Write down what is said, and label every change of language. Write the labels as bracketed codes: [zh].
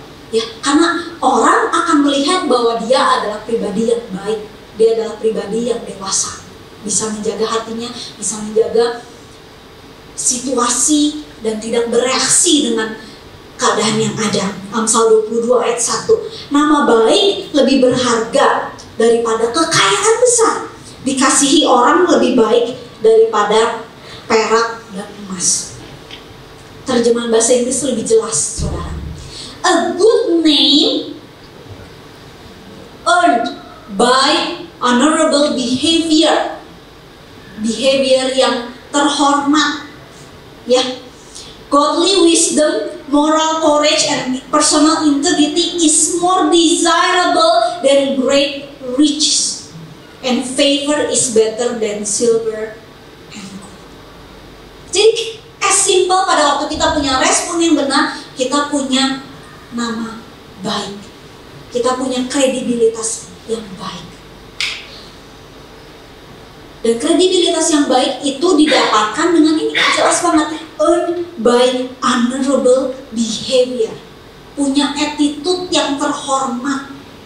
[id] Ya, karena orang akan melihat bahwa dia adalah pribadi yang baik, dia adalah pribadi yang dewasa, bisa menjaga hatinya, bisa menjaga situasi dan tidak bereaksi dengan keadaan yang ada. Amsal 22 ayat 1. Nama baik lebih berharga daripada kekayaan besar. Dikasihi orang lebih baik daripada perak dan emas. Terjemahan bahasa Inggris lebih jelas, saudara. [en] A good name earned by honorable behavior. [id] Behavior yang terhormat. Ya. [en] Godly wisdom, moral courage, and personal integrity is more desirable than great riches. And favor is better than silver and gold. [id] Jadi [en] as simple [id] pada waktu kita punya respon yang benar, kita punya nama baik, kita punya kredibilitas yang baik. Dan kredibilitas yang baik itu didapatkan dengan ini, jelas banget, [en] earned by honorable behavior, [id] punya attitude yang terhormat.